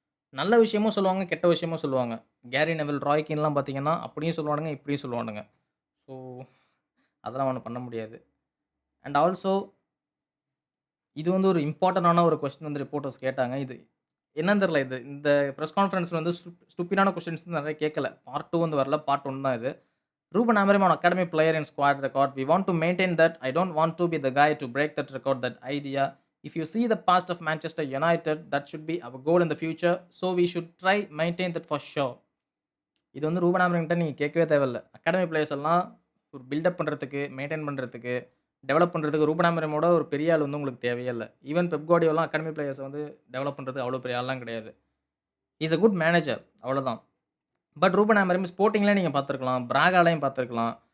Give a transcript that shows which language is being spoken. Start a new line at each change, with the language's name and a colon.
Tamil: நல்ல விஷயமும் சொல்லுவாங்க, கெட்ட விஷயமும் சொல்லுவாங்க. கேரி நெவில், ராய் கீன்லாம் பார்த்தீங்கன்னா, அப்படியும் சொல்லுவானுங்க, இப்படியும் சொல்லுவானுங்க. ஸோ, அதெல்லாம் ஒண்ணும் பண்ண முடியாது. அண்ட் ஆல்சோ இது வந்து ஒரு இம்பார்ட்டன்டான ஒரு கொஸ்டின் வந்து ரிப்போர்ட்டர்ஸ் கேட்டாங்க. இது என்னன்னு தெரியல. இந்த பிரஸ் கான்ஃபரன்ஸ்ல வந்து ஸ்டூப்பிடான கொஸ்டின்ஸ் நெறைய கேட்கல. பார்ட் 2 வந்து வரல. பார்ட் 1 தான் இது.
English: Ruben Amorim on academy player in squad record. We want to maintain that. I don't want to be the guy to break that record, that idea. If you see the past of Manchester United, that should be our goal in the future. So we should try maintain that for sure.
Tamil: இது வந்து ரூபன் ஆமரிம்கிட்ட நீங்க கேட்கவே தேவையில்ல. Academy players எல்லாம் ஒரு build up பண்றதுக்கு, maintain பண்றதுக்கு, develop பண்றதுக்கு ரூபன் ஆமரிமோட ஒரு பெரிய ஆள் வந்து உங்களுக்கு தேவையே இல்ல. ஈவன் பெப் குவார்டியோலாம் அகாடமி பிளேயர்ஸ வந்து டெவலப் பண்றதுக்கு அவ்வளோ பெரிய ஆள்லாம் கிடையாது.
English: he is a good manager
Tamil: அவ்வளோதான். பட் ரூபன் ஆமரிம் ஸ்போர்ட்டிங்லயும் நீங்க பார்த்துருக்கலாம். பிராகாலயும் பார்த்துருக்கலாம்.